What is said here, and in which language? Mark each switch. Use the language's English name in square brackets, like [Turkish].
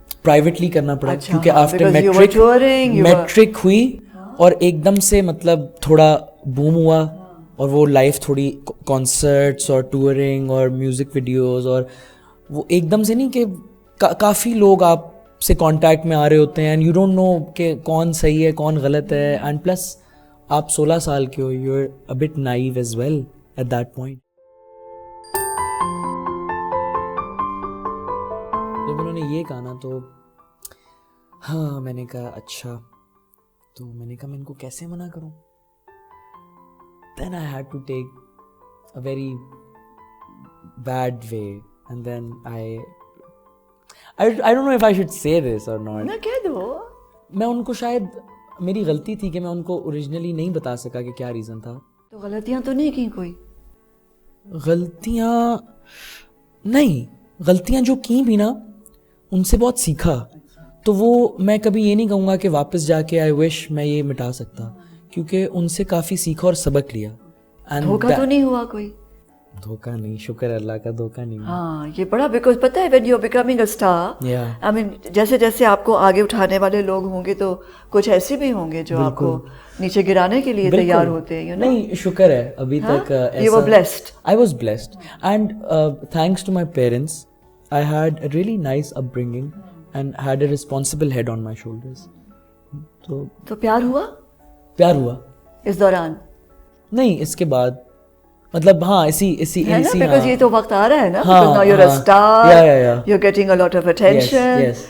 [Urdu] Privately کرنا پڑا کیونکہ آفٹر میٹرک ہوئی اور ایک دم سے مطلب تھوڑا بوم ہوا, اور وہ لائف تھوڑی کانسرٹس اور ٹورنگ اور میوزک ویڈیوز, اور وہ ایک دم سے نہیں کہ کافی لوگ آپ سے کانٹیکٹ میں آ رہے ہوتے ہیں, [English] and you don't know [Urdu] کہ کون صحیح ہے کون غلط ہے, اینڈ پلس آپ 16 سال کے ہو, [English] You are a bit naive as well at that point. [Urdu] جب انہوں نے یہ کہا نا تو ہاں میں نے کہا اچھا, تو میں نے کہا میں ان کو کیسے منع کروں. [English] Then I had to take a very bad way, and then I don't know if I should say this or not. [Urdu] نہ کہہ دو. میں ان کو شاید میری غلطی تھی کہ میں ان کو اوریجنلی نہیں بتا سکا کہ کیا ریزن تھا. تو غلطیاں تو نہیں کی کوئی؟ غلطیاں نہیں, غلطیاں جو کی بھی نا ان سے بہت سیکھا. تو وہ میں کبھی یہ نہیں کہوں گا کہ واپس جا کے [English] I wish [Urdu] میں یہ مٹا سکتا, کیونکہ ان سے کافی سیکھا اور سبق لیا. دھوکہ تو نہیں ہوا کوئی؟ دھوکہ نہیں, شکر اللہ کا دھوکہ نہیں. ہاں یہ بڑا, بیکاز پتہ ہے [English] when you are becoming a star, I mean [Urdu] جیسے جیسے آپ کو آگے اٹھانے والے لوگ ہوں گے تو کچھ ایسے بھی ہوں گے جو آپ کو نیچے گرانے کے لیے تیار ہوتے ہیں. نہیں شکر ہے ابھی تک [English] you were blessed. I was blessed and thanks to my parents I had a really nice upbringing and had a responsible head on my shoulders. [Urdu] تو پیار ہوا؟ پیار ہوا اس دوران نہیں, اس کے بعد مطلب ہاں اسی بیکاز یہ تو وقت آ رہا ہے نا, [English] because now you're a star, you're getting a lot of attention.